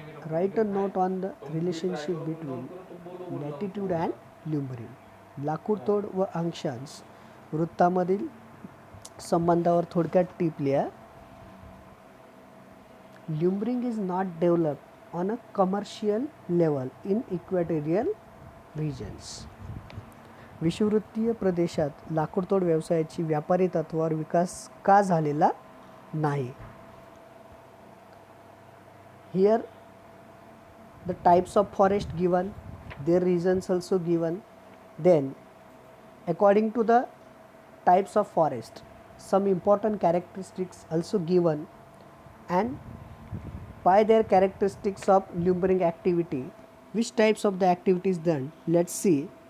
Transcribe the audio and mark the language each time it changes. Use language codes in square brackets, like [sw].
[en] Write a note on the relationship between latitude and lumbering. [mr] लाकूडतोड व अक्षांश वृत्तामधील संबंधावर थोडक्यात टिप लिहा. [en] Limbering is not developed on a commercial level in equatorial regions. [mr] विषुववृत्तीय प्रदेशात लाकूडतोड व्यवसायाची व्यापारी तत्वावर विकास का झालेला नाही. [en] Here the types of forest given, their regions also given. Then according to the types of forest, some important characteristics also given, and by their characteristics of limbering activity, which types of the activities done. Let's see.